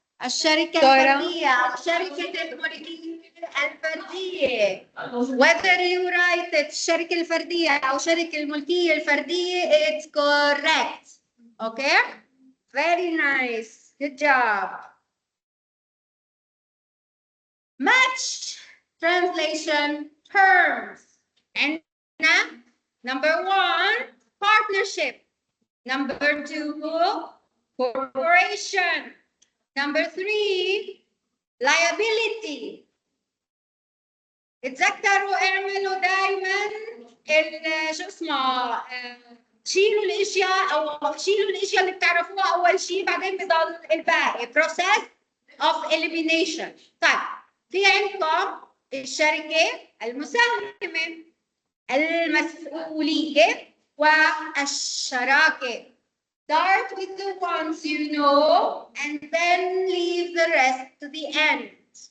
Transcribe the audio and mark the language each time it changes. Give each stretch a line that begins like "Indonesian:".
Arabic: الشركة الفردية أو شركة الملكية الفردية.
English: Whether you write it
Arabic: الشركة الفردية أو شركة الملكية الفردية,
English: it's correct. Okay? Very nice. Good job. Match translation terms. And number 1, partnership. Number 2, corporation. Number 3, liability.
Arabic: اتذكروا اعملوا دائما شو اسمه شيلوا الاشياء اللي بتعرفوها اول شيء، بعدين بضل الباقي.
English: process of elimination.
Arabic: طيب في عندكم الشركه المساهمه، المسؤوليه، والشراكه.
English: Start with the ones you know and then leave the rest to the end.